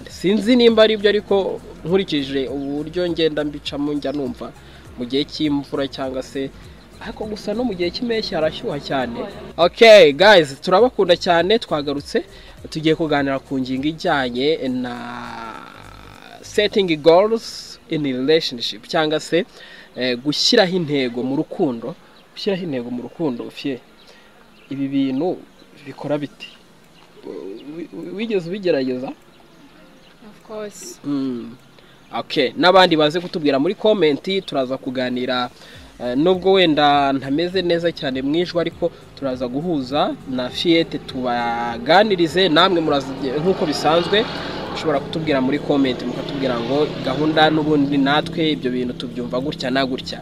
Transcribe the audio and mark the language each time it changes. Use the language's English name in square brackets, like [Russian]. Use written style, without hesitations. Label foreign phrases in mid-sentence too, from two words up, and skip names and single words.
[Kinyarwanda] Sinzi nimba ari byo, ariko nkurikije uburyo ngenda mbicamo njya numva mu gihe cy'imvura cyangwa se ariko gusa no mu gihe cy'impeshyi harashyuha cyane. [English] Okay guys, [Kinyarwanda] turabakunda cyane. Twagarutse tugiye kuganira ku ngingo ijyanye na [English] setting goals in a relationship, [Kinyarwanda] cyangwa se gushyiraho intego mu rukundo. Gushyiraho intego mu rukundo fye, ibi bintu bikora biti? Wigeze ubigerageza? [English] Of course. [Kinyarwanda] Okay, nabandi baze kutubwira muri comment, turaza kuganira. Nubwo wenda ntameze neza cyane mwijwe, ariko turaza guhuza na Fiete tubaganirize. Namwe muraza nkuko bisanzwe ushobora kutubwira muri comment, mukatubwira ngo gahunda n'ubundi natwe ibyo bintu tubyumva gutya na gutya.